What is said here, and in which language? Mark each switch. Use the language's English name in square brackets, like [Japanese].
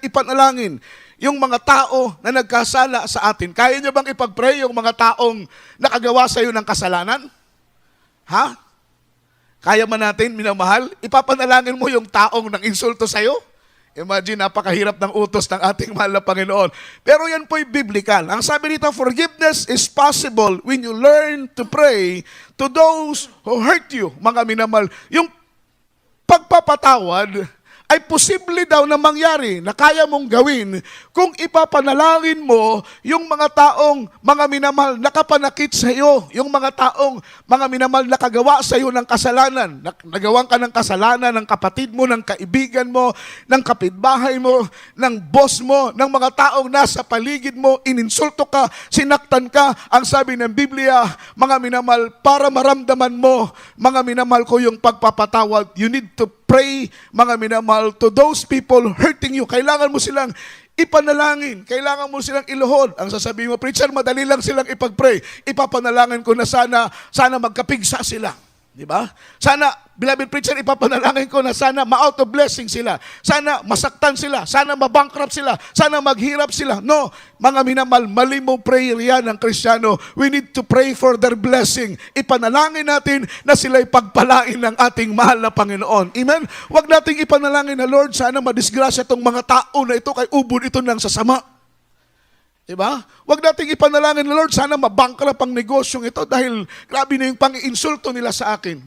[Filipino] Ipanalangin yung mga tao na nagkasala sa atin. Kaya nyo bang ipag-pray yung mga taong nakagawa sa iyo ng kasalanan? Ha? Kaya man natin, minamahal, ipapanalangin mo yung taong nang insulto sa'yo? Imagine, napakahirap ng utos ng ating mahal na Panginoon. Pero yan po'y biblical. [English] Ang sabi dito, forgiveness is possible when you learn to pray to those who hurt you. [Filipino] Mga minamahal, yung pagpapatawad ay posible daw na mangyari, na kaya mong gawin kung ipapanalangin mo yung mga taong, mga minamahal, nakapanakit sa iyo, yung mga taong, mga minamahal, nakagawa sa iyo ng kasalanan, nagawang ka ng kasalanan ng kapatid mo, ng kaibigan mo, ng kapitbahay mo, ng boss mo, ng mga taong nasa paligid mo, ininsulto ka, sinaktan ka. Ang sabi ng Biblia, mga minamahal, para maramdaman mo, mga minamahal ko, yung pagpapatawad, you need to pray, mga minamahal, to those people hurting you. Kailangan mo silang ipanalangin. Kailangan mo silang iluhod. Ang sasabihin mo, preacher, madali lang silang ipag-pray. Ipapanalangin ko na sana magkapigsa sila. Di ba? Sana, beloved preacher, ipapanalangin ko na sana ma-out of blessing sila. Sana masaktan sila. Sana mabankrupt sila. Sana maghirap sila. No, mga minamahal, mali mo prayer yan ng Kristiyano. [English] We need to pray for their blessing. [Filipino] Ipanalangin natin na sila'y pagpalain ng ating mahal na Panginoon. Amen? Huwag nating ipanalangin na, Lord, sana madisgrasya itong mga tao na ito kay ubod ito ng sasama. Diba? Huwag nating ipanalangin na, Lord, sana mabankrupt ang negosyong ito dahil grabe na yung pang-iinsulto nila sa akin.